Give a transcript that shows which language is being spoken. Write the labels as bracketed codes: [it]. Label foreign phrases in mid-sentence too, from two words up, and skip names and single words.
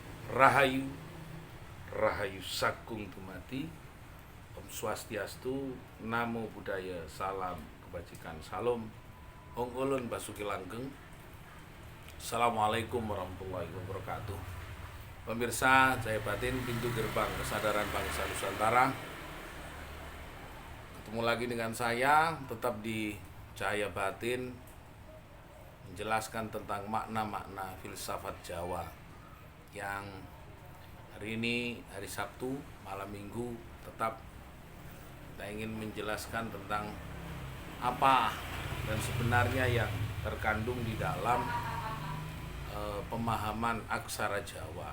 [id] Rahayu, [jv] Rahayu Sakung Dumadi, [ban] Om Swastiastu, [pi] Namo Buddhaya, [id] Salam Kebajikan, Salam, [su] Ong Ulun Basuki Langgeng. [ar] السلام عليكم ورحمة الله وبركاته. [id] Pemirsa Cahaya Batin, pintu gerbang kesadaran bangsa Nusantara. Ketemu lagi dengan saya, tetap di Cahaya Batin, menjelaskan tentang makna-makna filsafat Jawa yang hari ini, hari Sabtu, malam Minggu, tetap kita ingin menjelaskan tentang apa dan sebenarnya yang terkandung di dalam pemahaman aksara Jawa.